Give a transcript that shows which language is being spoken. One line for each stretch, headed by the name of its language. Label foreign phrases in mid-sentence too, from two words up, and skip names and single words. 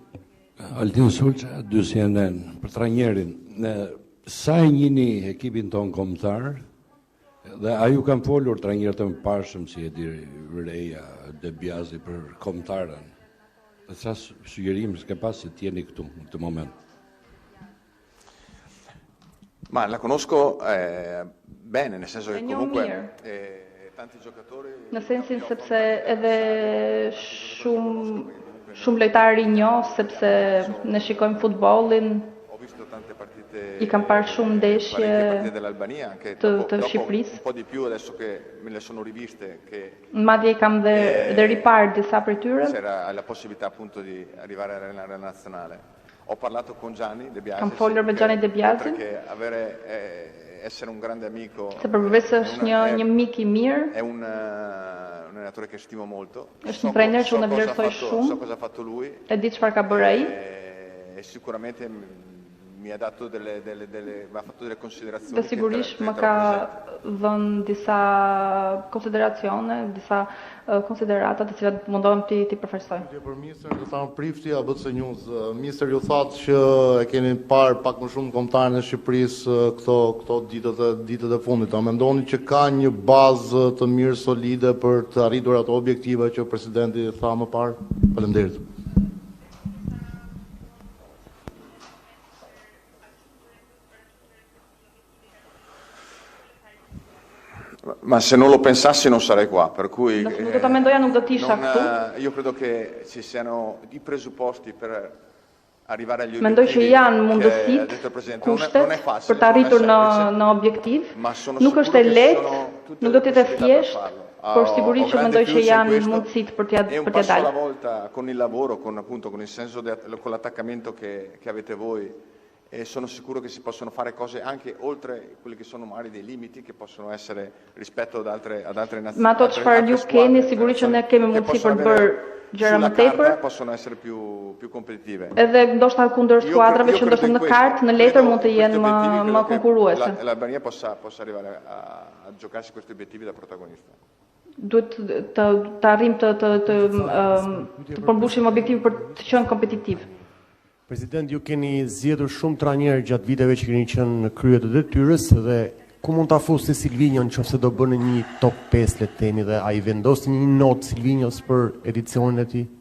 Albanian: Aldin Sulçe, dy CNN, për trajnerin. Sa e njini ekipin ton kombëtar, dhe a ju kanë folur trajnerët e mëparshëm si Edi Reja, Debiazi për kombëtarën? Dhe sa sugjerim s'ke pas se t'jeni këtu në këtë moment?
Italian: Ma la conosco bene, nel senso che comunque tanti giocatori...
Albanian: Në sensin sepse edhe shumë lojtarë i njoh, sepse ne shikojmë futbollin, i kam parë shumë ndeshje të Shqipërisë.
Italian: Un po' di più adesso che me le sono riviste che
Albanian: madje kam dhe riparë disa prej tyre.
Italian: C'era la possibilità appunto di arrivare alla nazionale. Ho parlato con Gianni De Biasi.
Albanian: Kam folur me Gianni De Biasi.
Italian: Perché essere un grande amico.
Albanian: Se përveç është një mik i mirë.
Italian: È un allenatore che stimo molto.
Albanian: Është një trajner që unë vlerësoj shumë.
Italian: So cosa ha fatto lui.
Albanian: E di çfarë ka bërë ai.
Italian: E sicuramente mi ha dato m'ha fatto delle considerazioni.
Albanian: Dhe sigurisht më ka dhënë disa konsideracione, disa konsiderata të cilat mundohem ti përfaqësoj. Për ministër do thamë prifti apo të News. Ministër ju thatë që e keni parë pak më shumë kombëtarën e Shqipërisë këto ditët e fundit. A mendoni që ka një bazë të mirë solide për të arritur ato objektive që presidenti tha më parë? Faleminderit.
Italian: Ma se non lo pensassi non sarei qua, per cui io credo che ci siano i presupposti per arrivare agli
Albanian: mendoj që
Italian: obiettivi.
Albanian: Janë mundësit, kushtet për të arritur në objektiv. Nuk është e lehtë, nuk do të jetë thjesht, por sigurisht që mendoj që janë mundësit për t'ia dalë.
Italian: E un passo alla volta con il lavoro, con il senso con l'attaccamento che avete voi. E sono sicuro che si possono fare cose anche oltre quelli che sono magari dei limiti che possono essere rispetto ad altre nazioni.
Albanian: Ma ato çfarë ju keni, sigurisht që ne kemi mundësi për të bërë gjëra më tepër.
Italian: Possono essere più competitive.
Albanian: Edhe ndoshta kundër skuadrave që ndoshta në kartë, në letër mund të jenë më konkurruese.
Italian: L'Albania possa arrivare a giocarsi questi obiettivi da protagonista.
Albanian: Duhet të arrim të përmbushim objektivin për të qenë kompetitiv. President, ju keni zgjedhur shumë trajnerë gjatë viteve që keni qenë në krye të detyrës dhe ku mund ta fusni Silvinjon nëse do bënë një top 5 le të themi dhe ai vendosni një notë Silvinjos për edicionin e tij?